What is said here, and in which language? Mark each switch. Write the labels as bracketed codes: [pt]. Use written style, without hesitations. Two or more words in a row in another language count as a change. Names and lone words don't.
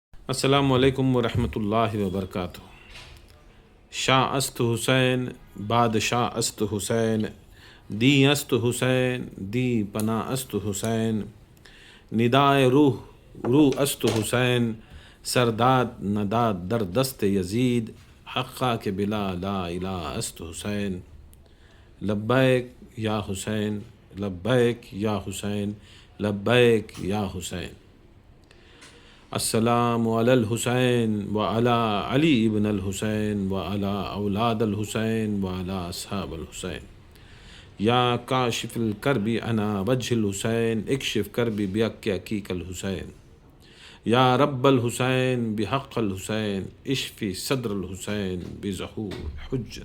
[ar] السلام علیکم ورحمۃ اللہ وبرکاتہ۔ [fa] شاہ است حسین بادشاہ است حسین، دی است حسین دی پناہ است حسین، ندائے روح روح است حسین، سرداد نداد در دست یزید، حقا کے بلا [ar] لا الہ [fa] است حسین، [ar] لبیک یا حسین لبیک یا حسین لبیک یا حسین۔ السلام علی الحسین وعلی علی ابن الحسین وعلی اولاد الحسین وعلی اصحاب الحسین، یا کاشف الکرب انا وجہ الحسین، اکشف کربی بیک عقیق الحسین، یا رب الحسین بحق الحسین، اشفی صدر الحسین بظہور حجت۔